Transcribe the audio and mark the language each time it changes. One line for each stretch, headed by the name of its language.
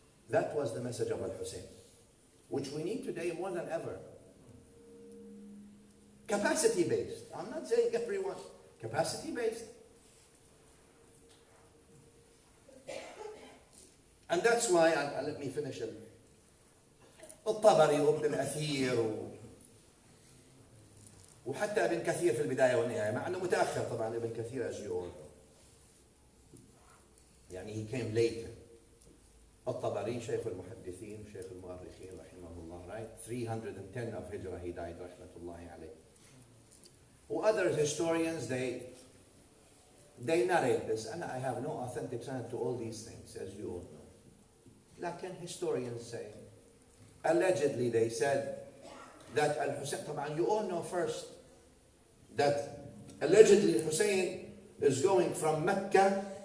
English: That was the message of Al-Hussein, which we need today more than ever. Capacity-based. I'm not saying everyone. Capacity-based. And that's why, let me finish it.
Arabic: الطبري وابن الأثير وحتى ابن كثير في البداية والنهاية، مع أنه متأخر طبعا ابن كثير
English: as you all know. يعني he came later.
Arabic: الطبري شيخ المحدثين شيخ المؤرخين رحمه الله, right?
English: 310 of Hijrah he died
Arabic: رحمة الله عليه.
English: Who other historians, they narrate this, and I have no authentic sanad to all these things, as you all know. Lakin historians say, allegedly they said that Al-Hussein, طبعا you all know first, that allegedly Hussein is going from Mecca.